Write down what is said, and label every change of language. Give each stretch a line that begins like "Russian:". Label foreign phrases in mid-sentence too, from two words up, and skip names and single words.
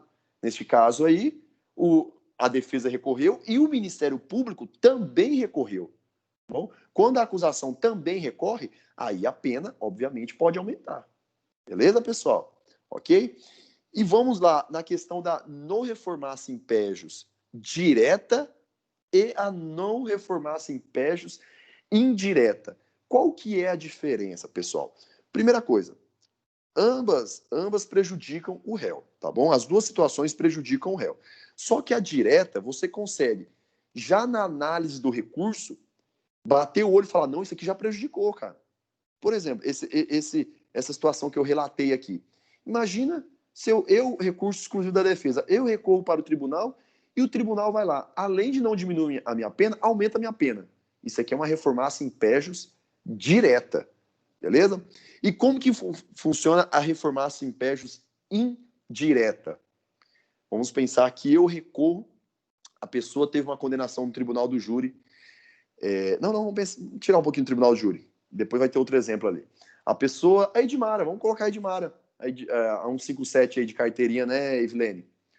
Portuguese: Neste caso aí, a defesa recorreu e o Ministério Público também recorreu. Tá bom? Quando a acusação também recorre, aí a pena, obviamente, pode aumentar. Beleza, pessoal? Ok? E vamos lá na questão da
Latin: non reformatio in pejus
Portuguese: direta e a
Latin: non reformatio in pejus
Portuguese: indireta. Qual que é a diferença, pessoal? Primeira coisa, ambas prejudicam o réu, tá bom? As duas situações prejudicam o réu. Só que a direta, você consegue, já na análise do recurso, bater o olho e falar, não, isso aqui já prejudicou, cara. Por exemplo, essa situação que eu relatei aqui. Imagina se eu recurso exclusivo da defesa, eu recorro para o tribunal e o tribunal vai lá. Além de não diminuir a minha pena, aumenta a minha pena. Isso aqui é uma
Latin: reformatio in pejus
Portuguese: direta. Beleza? E como que funciona a
Latin: reformatio in pejus
Portuguese: indireta? Vamos pensar que eu recorro, a pessoa teve uma condenação no tribunal do júri. Vamos tirar um pouquinho do tribunal do júri. Depois vai ter outro exemplo ali. A pessoa, a Edmara, vamos colocar a Edmara, a 157 aí de carteirinha, né, Evelene?